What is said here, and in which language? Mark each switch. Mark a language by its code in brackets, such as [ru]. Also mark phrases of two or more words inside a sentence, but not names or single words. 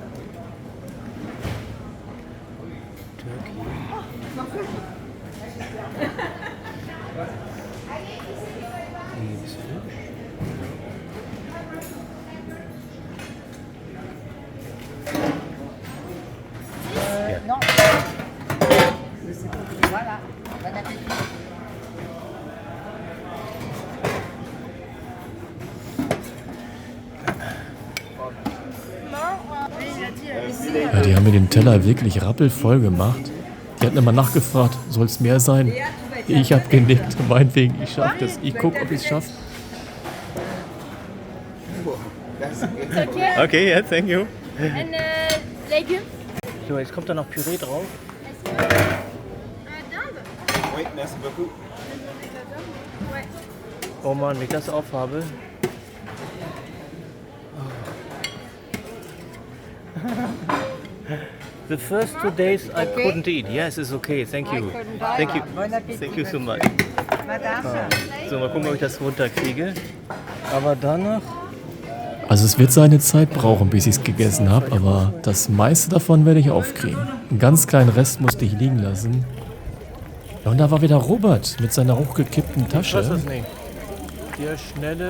[en] Turkey. [de] Liebes Fisch. Ja. [fr] Non. Voilà. Bon appétit. [de] Ja, die haben mir den Teller wirklich rappelvoll gemacht. Die hatten immer nachgefragt, soll es mehr sein? Ich habe genickt, meinetwegen, ich schaffe das. Ich gucke, ob ich es schaffe. [en] Okay, yeah, thank you. And légumes. [de] So, jetzt kommt da noch Püree drauf. [fr] Oui, merci beaucoup. [de] Oh Mann, wenn ich das aufhabe. [en] The first 2 days I couldn't eat. Yes, it's okay. Thank you. Thank you. [fr] Bon appétit. [en] Thank you so much. Madame. [de] So, mal gucken, ob ich das runterkriege. Aber danach. Also es wird seine Zeit brauchen, bis ich es gegessen habe, aber das meiste davon werde ich aufkriegen. Einen ganz kleinen Rest musste ich liegen lassen. Ja, und da war wieder Robert mit seiner hochgekippten Ich weiß Tasche, das nicht. Der schnelle.